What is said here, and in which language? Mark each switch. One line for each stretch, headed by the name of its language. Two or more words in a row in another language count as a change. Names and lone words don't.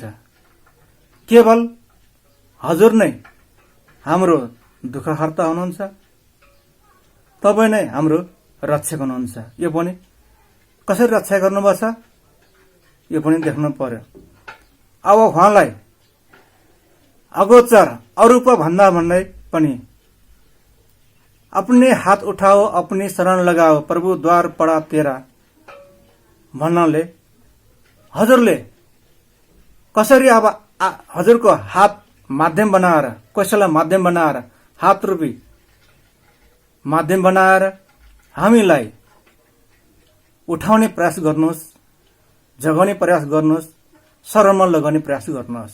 Nepali: केवल हजुर नै हाम्रो दुःख हर्ता हुनुहुन्छ, तपाई नै हाम्रो रक्षक हुनुहुन्छ। यो पनि कसरी रक्षा गर्नुपर्छ यो पनि देख्नु पर्यो। अब उहाँलाई अगोचर अरूप भन्दा भन्दै पनि
Hindi: अपने हात उठाओ अपनी शरण लगाओ, प्रभु द्वार पड़ा तेरा
Nepali: भन्नाले हजुरले कसरी अब हजुरको हात माध्यम बनाएर, कसैलाई माध्यम बनाएर, हात रूपी माध्यम बनाएर हामीलाई उठाउने प्रयास गर्नुहोस्, जगाउने प्रयास गर्नुहोस्, शरणमा लगाउने प्रयास गर्नुहोस्।